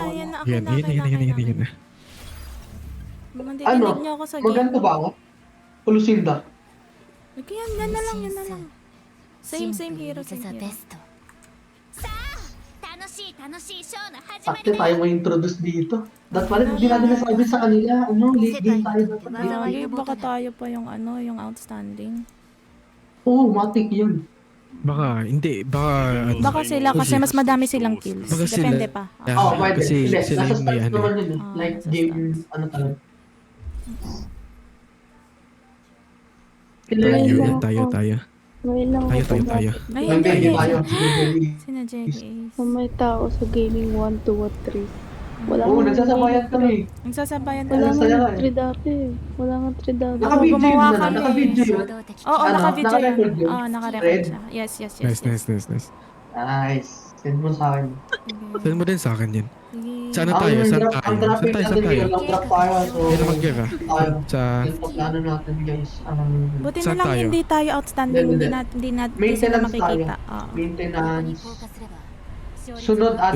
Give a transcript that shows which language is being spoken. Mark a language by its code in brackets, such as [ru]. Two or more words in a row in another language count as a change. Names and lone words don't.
[tl] Yan. Mandidinig niyo ako sa game. Maganto ba ako? Pulusilda. Okay, yan na lang. [en] Same hero, same hero. [ja] 楽しいショーの始ま [tl] Sakti [ja] りだ [tl] tayo ma-introduce dito. Dapat pala hindi natin nasabi sa kanila. [en] Late game [tl] tayo dapat. Lagi, baka tayo pa yung yung outstanding. Oo, matik yun. Baka, hindi. Baka sila kasi mas madami silang kills. Baka sila- Depende pa. Oo, pwede. Kasi Hindi, sila nasa yung may stats ano. naman yun. Ah, Like nasa game, stats. ano talaga. Tayo. Ay, Yung baby tayo. Sina Jackie. May tao sa gaming 1, 2, at 3. Wala Oo, nagsasabayan kami. Nagsasabayan Wala Ang tayo. saya nga nga eh. 3 dati. Wala nga 3 dati. Naka-video yun gumawa na. kami. Naka-video yun. Oo, Ano? naka-video Naka-record yun. yun? Oo, naka-record Red? siya. Yes. Nice. Nice. Send mo sa akin. Send mo din sa akin yan. Sige. Saan tayo? Ang traffic natin ngayon, [en] long drop [tl] tayo. So, Hindi naman gira. tayo. Sa... Yung plano natin guys. Buti na Saan lang tayo? hindi tayo outstanding. Hindi. Hindi sila Maintenance tayo. makikita. Oo. Maintenance. Sunod admin.